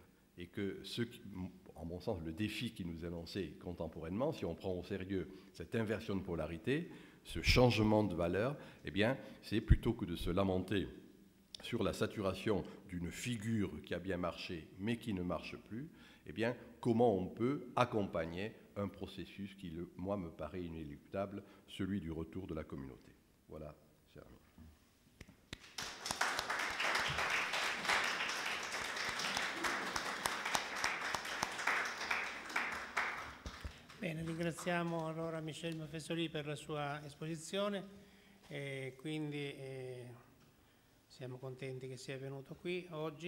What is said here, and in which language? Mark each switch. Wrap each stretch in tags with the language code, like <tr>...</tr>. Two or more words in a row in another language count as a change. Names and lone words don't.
<fr>Et que en mon sens, le défi qui nous est lancé contemporainement, si on prend au sérieux cette inversion de polarité, ce changement de valeur, eh bien, c'est plutôt que de se lamenter sur la saturation d'une figure qui a bien marché mais qui ne marche plus, eh bien, comment on peut accompagner un processus qui, moi, me paraît inéluctable, celui du retour de la communauté. Voilà, cher ami.</fr> <it>Bene, ringraziamo allora Michel Maffesoli per la sua esposizione e quindi siamo contenti che sia venuto qui oggi.</it>